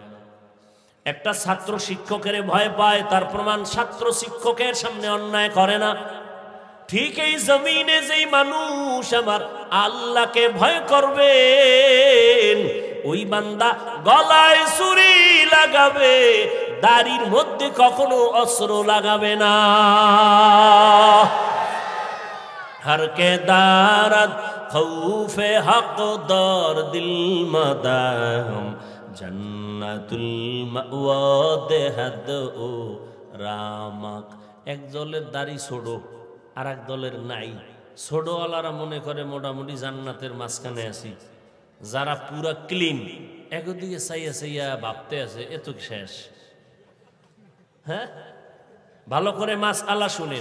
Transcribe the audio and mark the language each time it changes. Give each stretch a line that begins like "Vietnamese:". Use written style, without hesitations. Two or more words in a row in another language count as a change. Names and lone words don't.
Bangla: একটা ছাত্র শিক্ষকের ভয় পায়, তার প্রমাণ ছাত্র শিক্ষকের সামনে অন্যায় করে না। ঠিক এই জমিনে যেই মানুষ আমার আল্লাহকে ভয় করবে, ওই বান্দা গলায় ছুরি লাগাবে, দাড়ির মধ্যে কখনো অস্ত্র লাগাবে না।
Persian: هر که دارد خوف حق در دل مدام جنت‌المأوی دهد او رامک.
Bangla: এক দলের দাড়ি ছোড়ো, আর এক দলের নাই। ছোড়োওয়ালারা মনে করে মোটামুটি জান্নাতের মাঝখানে আছি, যারা পুরা ক্লিন একদিকে চাইয়া চাইয়া ভাবতে আছে এত শেষ। হ্যাঁ, ভালো করে মাসআলা শুনেন।